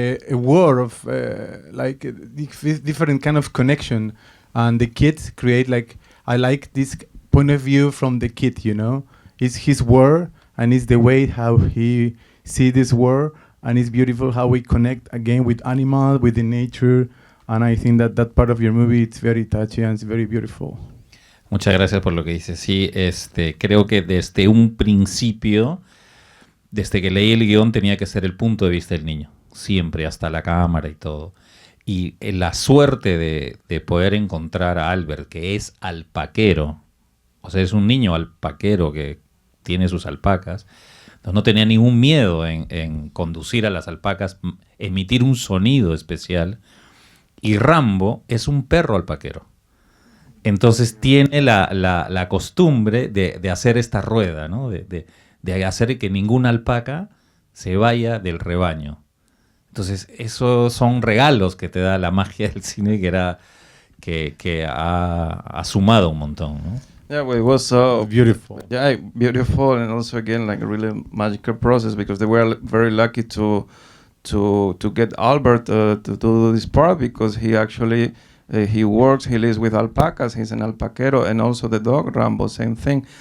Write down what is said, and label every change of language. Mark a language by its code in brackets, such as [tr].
[en] world of like a different kind of connection, and the kids create like, I like this point of view from the kid, you know, it's his world and it's the way how he see this world, and it's beautiful how we connect again with animals, with the nature, and I think that part of your movie, it's very touchy and it's very beautiful. [es] Muchas gracias por lo que dices. Sí, creo que desde un principio, desde que leí el guión, tenía que ser el punto de vista del niño, siempre, hasta la cámara y todo. Y la suerte de poder encontrar a Albert, que es alpaquero, o sea, es un niño alpaquero que tiene sus alpacas, entonces no tenía ningún miedo en conducir a las alpacas, emitir un sonido especial. Y Rambo es un perro alpaquero. Entonces tiene la costumbre de hacer esta rueda, ¿no? De hacer que ninguna alpaca se vaya del rebaño. Entonces, esos son regalos que te da la magia del cine que ha sumado un montón, ¿no? [en] Yeah, well, it was Beautiful. Yeah, beautiful, and also again like a really magical process, because they were very lucky to get Albert to do this part, because he actually he works, he lives with alpacas, he's an alpaquero, and also the dog Rambo, same thing.